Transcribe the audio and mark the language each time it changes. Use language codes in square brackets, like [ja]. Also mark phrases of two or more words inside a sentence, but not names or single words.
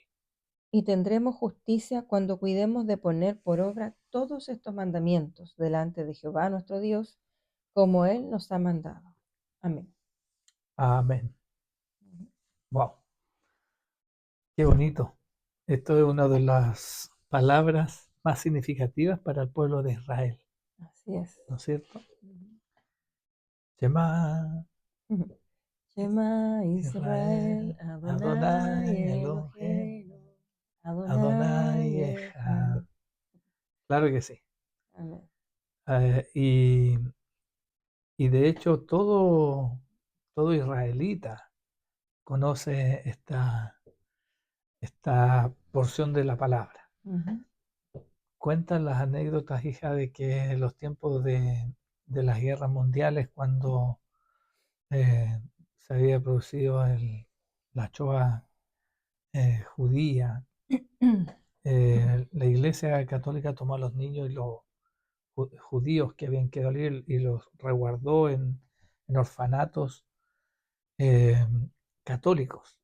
[es] Y tendremos justicia cuando cuidemos de poner por obra todos estos mandamientos delante de Jehová nuestro Dios, como Él nos ha mandado. Amén. Amén. Wow, qué bonito. Esto es una de las palabras más significativas para el pueblo de Israel, Así es. ¿no es cierto? [he] Shema שמע ישראל, Israel, Adonai אדוני אלוהים, אלוהינו, אדוני Adonai Echad. Echad. [es] Claro que sí. Amén. Eh, y, y de hecho todo israelita conoce esta porción de la palabra. Ujú. Cuentan las anécdotas, hija, de que en los tiempos de las guerras mundiales, cuando eh, se había producido la Shoah judía, la Iglesia Católica tomó a los niños y los judíos que habían quedado libres y los resguardó en orfanatos eh, católicos